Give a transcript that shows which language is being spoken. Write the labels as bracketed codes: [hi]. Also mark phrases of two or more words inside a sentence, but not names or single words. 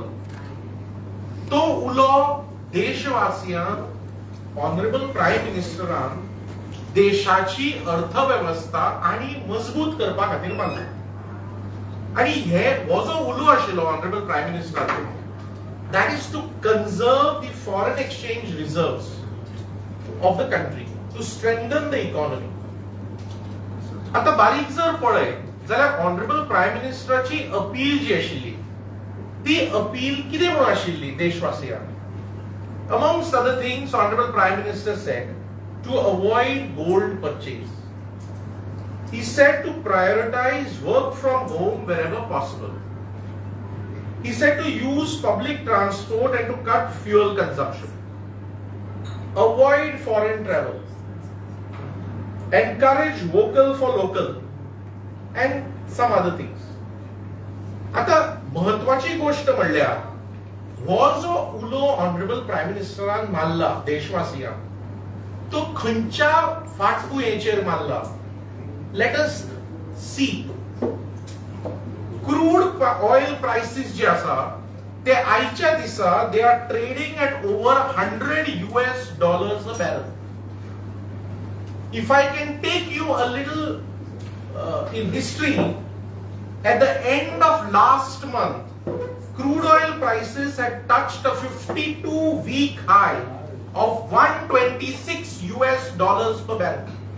[kok] तो उलो देशवासियांक [en] Honorable Prime [kok] मिनिस्टरान देशाची अर्थव्यवस्था आणि मजबूत करपा खातीर मारलो. आणि हो जो उलो आशिल्लो [en] Honorable Prime [kok] मिनिस्टराचो, [en] that is to conserve the foreign exchange reserves of the country, to strengthen the economy. [kok] आता बारीक जर पळयत जाल्यार [en] Honorable Prime [kok] मिनिस्टराची अपील जी आशिल्ली ती अपील कितें म्हणून आशिल्ली देशवासियांक? [en] Amongst other things, Honorable Prime Minister said to avoid gold purchase. He said to prioritize work from home wherever possible. He said to use public transport and to cut fuel consumption. Avoid foreign travel. Encourage vocal for local. And some other things. [kok] आता महत्वाची गोष्ट म्हणल्यार हो जो उलो [en] Honorable Prime [kok] मिनिस्टरान मारला देशवासियांक, तो खंयच्या फाटभुंयेचेर मारला? [en] Let us see. Crude oil prices [kok] जे आसा ते आयच्या दिसा [en] they are trading at over $100 a barrel. If I can take you a little in history, at the end of last month, crude oil prices had touched a 52-week high of $126 per barrel.